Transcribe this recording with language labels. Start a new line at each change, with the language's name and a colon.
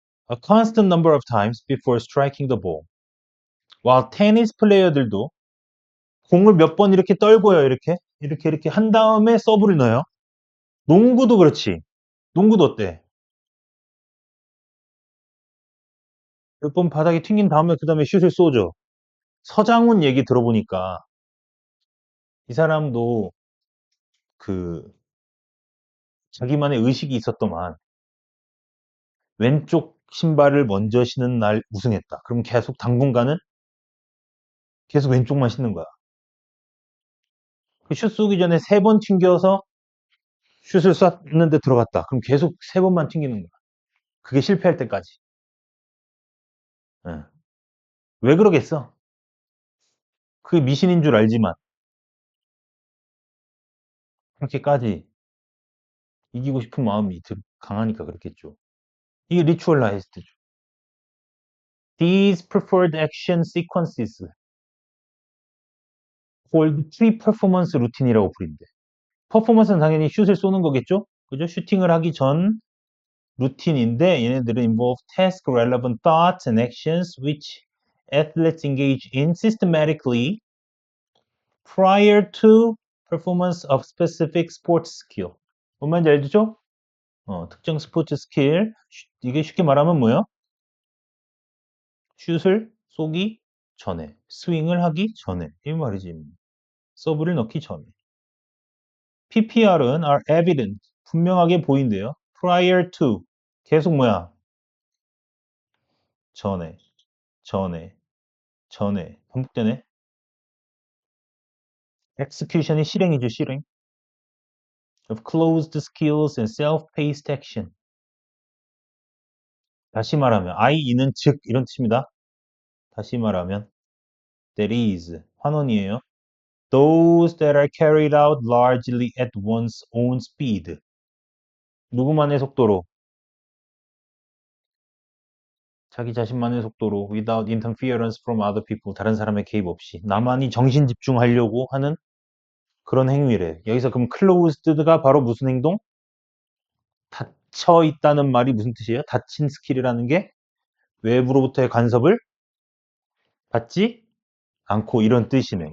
English: A constant number of times before striking the ball.
Korean: 와, 테니스 플레이어들도 공을 몇 번 이렇게 떨고요. 이렇게 한 다음에 서브를 넣어요. 농구도 그렇지. 농구도 어때? 몇 번 바닥에 튕긴 다음에 그 다음에 슛을 쏘죠. 서장훈 얘기 들어보니까 이 사람도 그 자기만의 의식이 있었더만 왼쪽 신발을 먼저 신은 날 우승했다. 그럼 계속 당분간은 계속 왼쪽만 신는 거야. 그 슛 쏘기 전에 세 번 튕겨서 슛을 쐈는데 들어갔다. 그럼 계속 세 번만 튕기는 거야. 그게 실패할 때까지. 예. 왜 그러겠어? 그게 미신인 줄 알지만 그렇게까지 이기고 싶은 마음이 강하니까 그렇겠죠. 이게 리추얼라이즈드죠.
English: These preferred action sequences called pre-performance routine
Korean: 이라고 부른대. 퍼포먼스는 당연히 슛을 쏘는 거겠죠? 그죠? 슈팅을 하기 전 루틴인데 얘네들은
English: involve task relevant thoughts and actions which athletes engage in systematically prior to performance of specific sports skill.
Korean: 뭔 말인지 알죠? 특정 스포츠 스킬. 이게 쉽게 말하면 뭐예요? 슛을 쏘기 전에, 스윙을 하기 전에. 이 말이지. 서브를 넣기 전에. PPR은
English: are evident,
Korean: 분명하게 보인대요.
English: prior to,
Korean: 계속 뭐야? 전에, 전에, 전에. 반복되네. execution이 실행이죠, 실행.
English: of closed skills and self-paced action.
Korean: 다시 말하면, 이는 즉, 이런 뜻입니다. 다시 말하면,
English: that is,
Korean: 환원이에요.
English: Those that are carried out largely at one's own speed.
Korean: 누구만의 속도로? 자기 자신만의 속도로
English: without interference from other people.
Korean: 다른 사람의 개입 없이. 나만이 정신 집중하려고 하는 그런 행위래. 여기서 그럼 closed가 바로 무슨 행동? 닫혀 있다는 말이 무슨 뜻이에요? 닫힌 스킬이라는 게 외부로부터의 간섭을 받지 않고 이런 뜻이네.